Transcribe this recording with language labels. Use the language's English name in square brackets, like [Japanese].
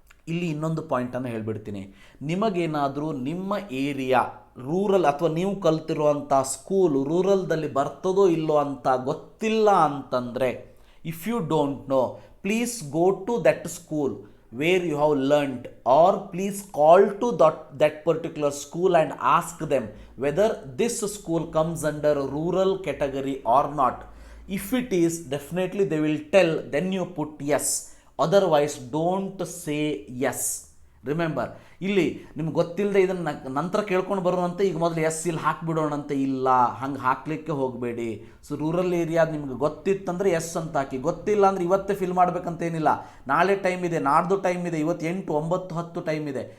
[Kannada] ಇಲ್ಲಿ ಇನ್ನೊಂದು ಪಾಯಿಂಟನ್ನು ಹೇಳಿಬಿಡ್ತೀನಿ. ನಿಮಗೇನಾದರೂ ನಿಮ್ಮ ಏರಿಯಾ ರೂರಲ್ ಅಥವಾ ನೀವು ಕಲ್ತಿರುವಂಥ ಸ್ಕೂಲ್ ರೂರಲ್ದಲ್ಲಿ ಬರ್ತದೋ ಇಲ್ಲೋ ಅಂತ ಗೊತ್ತಿಲ್ಲ ಅಂತಂದರೆ, [English] If you don't know, please go to that school where you have learnt, or please call to that particular school and ask them whether this school comes under rural category or not. If it is, definitely they will tell, then you put yes, otherwise don't say yes. [Kannada] Remember, ಇಲ್ಲಿ ನಿಮ್ಗೆ ಗೊತ್ತಿಲ್ಲದೆ ಇದನ್ನು ನಂತರ ಕೇಳ್ಕೊಂಡು ಬರೋಣಂತೆ, ಈಗ ಮೊದಲು S ಇಲ್ಲಿ ಹಾಕಿಬಿಡೋಣಂತೆ. ಇಲ್ಲ, ಹಂಗೆ ಹಾಕಲಿಕ್ಕೆ ಹೋಗಬೇಡಿ. ಸೊ ರೂರಲ್ ಏರಿಯಾ ನಿಮ್ಗೆ ಗೊತ್ತಿತ್ತಂದರೆ ಎಸ್ ಅಂತ ಹಾಕಿ. ಗೊತ್ತಿಲ್ಲ ಅಂದರೆ ಇವತ್ತೇ ಫಿಲ್ ಮಾಡಬೇಕಂತೇನಿಲ್ಲ, ನಾಳೆ ಟೈಮ್ ಇದೆ, ನಾಡ್ದು ಟೈಮ್ ಇದೆ, ಇವತ್ತು 8, 9, 10 ಟೈಮ್ ಇದೆ.